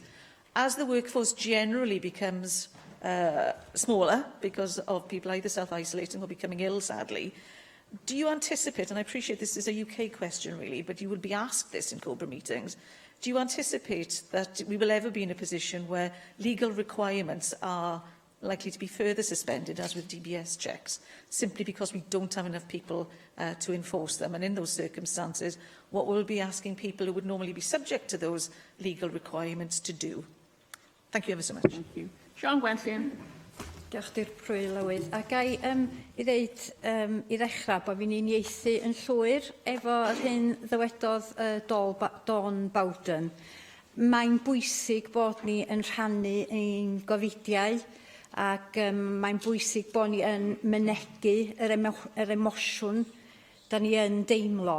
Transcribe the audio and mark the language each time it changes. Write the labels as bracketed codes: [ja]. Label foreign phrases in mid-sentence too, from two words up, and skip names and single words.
[en] As the workforce generally becomes smaller because of people either self-isolating or becoming ill, sadly, do you anticipate, and I appreciate this is a UK question really, but you will be asked this in Cobra meetings, do you anticipate that we will ever be in a position where legal requirements are likely to be further suspended, as with DBS checks, simply because we don't have enough people to enforce them? And in those circumstances, what will we be asking people who would normally be subject to those legal requirements to do? Thank you ever so much. Thank you. Siôn Gwenllian. [cy] Diolch di'r Prylywydd. A gai i ddeud i ddechrau bod fi'n uniaethu yn llwyr efo yr hyn ddywedodd Dawn Bowden. Mae'n bwysig bod ni yn rhannu ein gofidiau ac mae'n bwysig bod ni yn mynegu yr emosiwn da ni yn deimlo.